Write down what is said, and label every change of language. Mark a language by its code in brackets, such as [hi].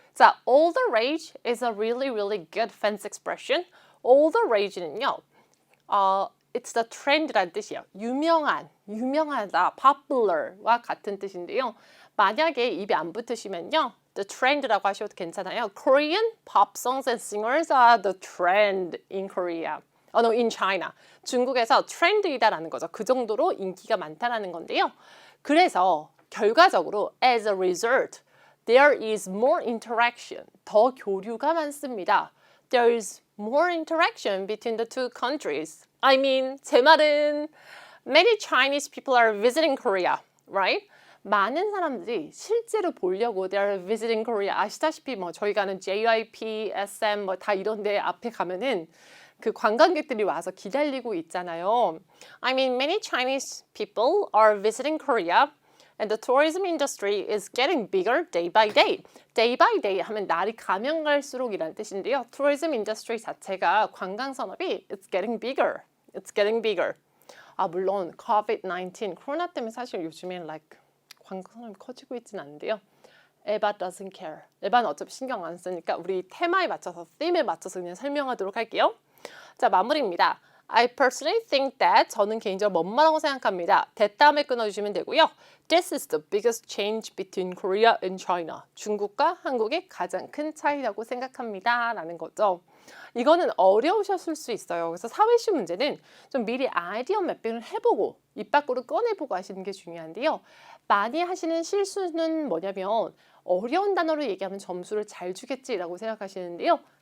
[en] 자, all the rage is a really, really good fancy expression. All the rage는요. It's the trend [ko] 라는 뜻이에요. 유명하다, popular과 같은 뜻인데요. 만약에 입에 안 붙으시면요. The trend라고 하셔도 괜찮아요. [en] Korean pop songs and singers are the trend in Korea. No, in China. [ko] 중국에서 트렌드이다라는 거죠. 그 정도로 인기가 많다라는 건데요. 그래서 결과적으로 [en] as a result, there is more interaction. [ko] 더 교류가 많습니다. [en] There is more interaction between the two countries. I mean, [ko] 제 말은 [en] many Chinese people are visiting Korea, right? [ko] 많은 사람들이 실제로 보려고 [en] they're visiting Korea. [ko] 아시다시피 뭐 저희 가는 JYP, SM 뭐 다 이런 데 앞에 가면은 그 관광객들이 와서 기다리고 있잖아요. [en] I mean, many Chinese people are visiting Korea. And the tourism industry is getting bigger day by day. [ko] Day by day 하면 날이 가면 갈수록이라는 뜻인데요. tourism industry 자체가 관광 산업이 [en] it's getting bigger. It's getting bigger. [ko] 아, 물론 COVID-19 코로나 때문에 사실 요즘엔 like 관광 산업이 커지고 있진 않은데요. [en] 에바 doesn't care. [ko] 에바는 어차피 신경 안 쓰니까 우리 테마에 맞춰서, theme에 맞춰서 그냥 설명하도록 할게요. 자, 마무리입니다. [en] I personally think that [ko] 저는 개인적으로 뭐뭐라고 생각합니다. that 다음에 끊어주시면 되고요. [en] This is the biggest change between Korea and China. [ko] 중국과 한국의 가장 큰 차이라고 생각합니다. 라는 거죠. 이거는 어려우셨을 수 있어요. 그래서 사회시 문제는 좀 미리 아이디어 매핑을 해보고 입 밖으로 꺼내보고 하시는 게 중요한데요. 많이 하시는 실수는 뭐냐면 어려운 단어로 얘기하면 점수를 잘 주겠지라고 생각하시는데요.